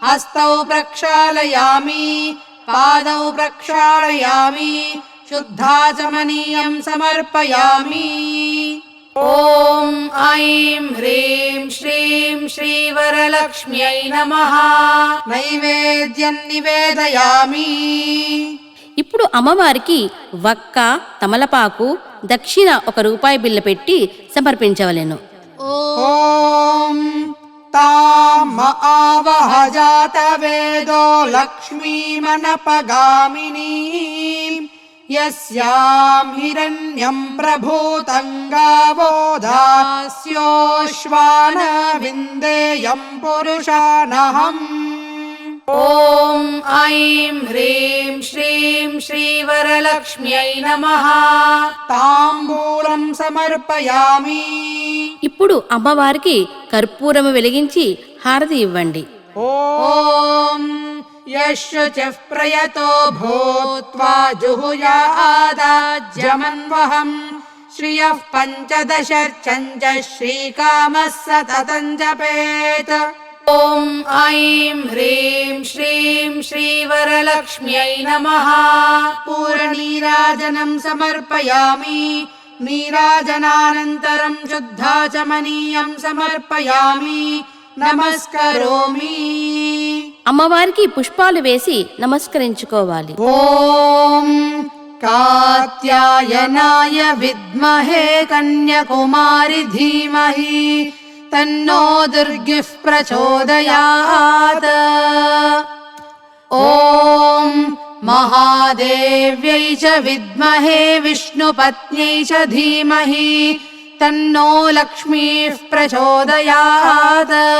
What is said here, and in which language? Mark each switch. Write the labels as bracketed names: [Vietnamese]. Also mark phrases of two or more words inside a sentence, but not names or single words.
[Sanskrit] हस्तौ प्रक्षालयामि पादौ प्रक्षालयामि शुद्धाचमनीयं समर्पयामि। ॐ ऐं ह्रीं श्रीं श्रीवरलक्ष्म्यै नमः। नैवेद्यं निवेदयामि। [Telugu] ఇప్పుడు అమ్మవారికి వక్క, తమలపాకు, దక్షిణ 1 రూపాయి బిళ్ళ పెట్టి సమర్పించవలెను. [Sanskrit] ॐ ताम आवह जातवेदो लक्ष्मीमनपगामिनीं यस्यां हिरण्यं प्रभूतं गावो दास्योश्वानविन्देयं पुरुषानहम्। ॐ ऐं ह्रीं श्रीं श्रीवरलक्ष्म्यै नमः। ताम्बूलं समर्पयामि। [Telugu] ఇప్పుడు అమ్మవారికి కర్పూరము వెలిగించి హారతి ఇవ్వండి. [Sanskrit] ॐ यशुचिः प्रयतो भूत्वा जुहुयादाज्यमन्वहम् श्रियः 15 श्रीकामः सततं जपेत्। ॐ ऐं ह्रीं श्रीं श्रीवरलक्ष्म्यै नमः। पूर्णनीराजनं समर्पयामि। नीराजनानन्तरं शुद्धाचमनीयं समर्पयामि। नमस्करोमि। [Telugu] అమ్మవారికి పుష్పాలు వేసి నమస్కరించుకోవాలి. [Sanskrit] ॐ कात्यायनाय विद्महे कन्याकुमारि धीमहि तन्नो दुर्गिः प्रचोदयात्। ॐ महादेव्यै च विद्महे विष्णुपत्न्यै च धीमहि तन्नो लक्ष्मीः प्रचोदयात्।